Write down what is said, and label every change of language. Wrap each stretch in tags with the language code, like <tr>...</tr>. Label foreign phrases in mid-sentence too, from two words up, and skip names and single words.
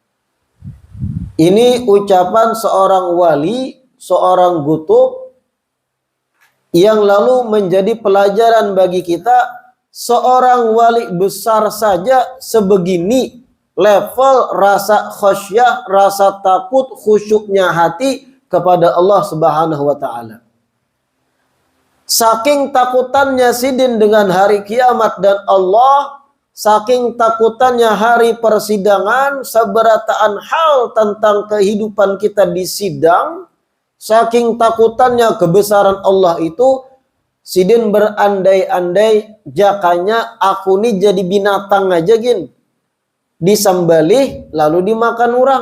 <id>Ini ucapan seorang wali, seorang gutub, yang lalu menjadi pelajaran bagi kita. Seorang wali besar saja sebegini level rasa khasyah, rasa takut, khusyuknya hati kepada Allah</id> <ar>سبحانه وتعالى.</ar> <bjn>Saking takutannya Sidin dengan hari kiamat dan Allah, saking takutannya hari persidangan, seberataan hal tentang kehidupan kita di sidang, saking takutannya kebesaran Allah itu, Sidin berandai-andai, jakanya aku nih jadi binatang aja gin, disembelih lalu dimakan orang.</bjn>